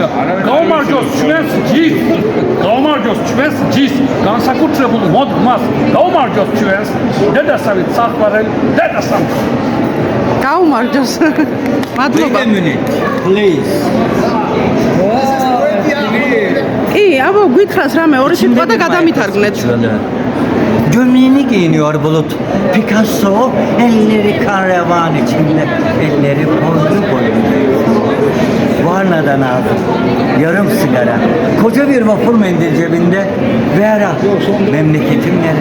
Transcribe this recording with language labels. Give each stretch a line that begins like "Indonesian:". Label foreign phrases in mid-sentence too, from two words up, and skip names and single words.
Georgian: გაუმარჯოს ჩვენს ჯის, გაუმარჯოს ჩვენს ჯის განსაკუთრებულ მოდგმას, გაუმარჯოს ჩვენს დედასავით საყვარელ დედასამშობლო. გაუმარჯოს. მადლობა. Please. კი, აბა გითხრას რამე ორი სიტყვა და გადამითარგმნეთ.
Turkish: Gömleğini giyiniyor Bulut. Picasso elleri kan revan içinde. Elleri boylu boylu. Varna'dan aldım. Yarım sigara. Koca bir vapur mendil cebinde. Vera. Memleketim nere?